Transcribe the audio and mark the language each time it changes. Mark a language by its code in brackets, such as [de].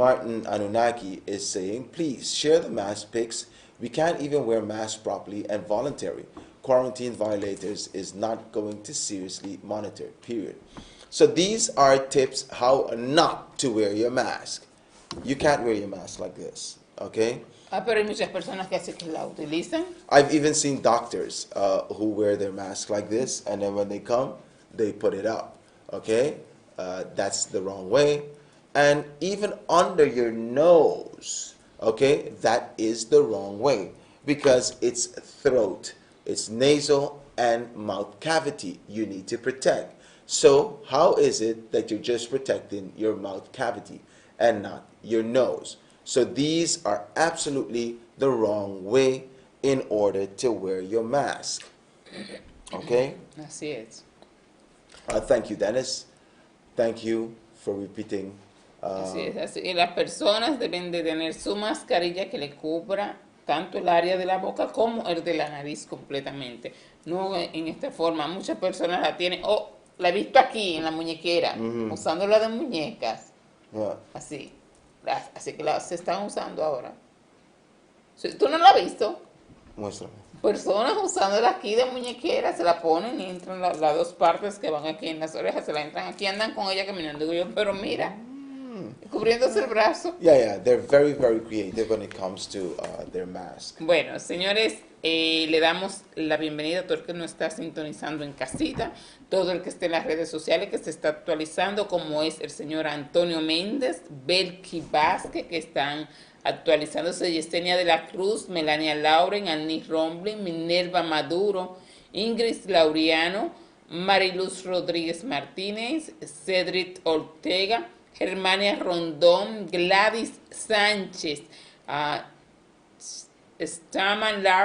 [en] Martin Anunnaki is saying, please share the mask pics. We can't even wear masks properly and voluntary. Quarantine violators is not going to seriously monitor, period. So these are tips how not to wear your mask. You can't wear your mask like this, okay? [es] Pero hay muchas personas que así que la utilizan. [en] I've even seen doctors who wear their mask like this, and then when they come, they put it up, okay? That's the wrong way. And even under your nose, okay, that is the wrong way because it's throat, it's nasal and mouth cavity you need to protect. So how is it that you're just protecting your mouth cavity and not your nose? So these are absolutely the wrong way in order to wear your mask. Okay? [es] Así es. [en] Thank you, Dennis. Thank you for repeating. [es] Así es, así. Y las personas deben de tener su mascarilla que le cubra tanto el área de la boca como el de la nariz completamente. No en esta forma. Muchas personas la tienen, la he visto aquí en la muñequera, usándola de muñecas. [en] Yeah. [es] Así. Así que se están usando ahora. ¿Tú no la has visto? Muéstrame. Personas usándola aquí de muñequera, se la ponen y entran las dos partes que van aquí en las orejas, se la entran aquí, andan con ella caminando. Digo yo, pero mira, cubriéndose el brazo. [en] Yeah, they're very creative when it comes to their mask. [es] Bueno, señores, le damos la bienvenida a todo el que nos está sintonizando en casita, todo el que esté en las redes sociales, que se está actualizando, como es el señor Antonio Méndez, Belki Vázquez, que están actualizándose, Yesenia de la Cruz, Melania Lauren, Annie Romblin, Minerva Maduro, Ingrid Laureano, Mariluz Rodríguez Martínez, Cedric Ortega, Germania Rondón, Gladys Sánchez, Stanman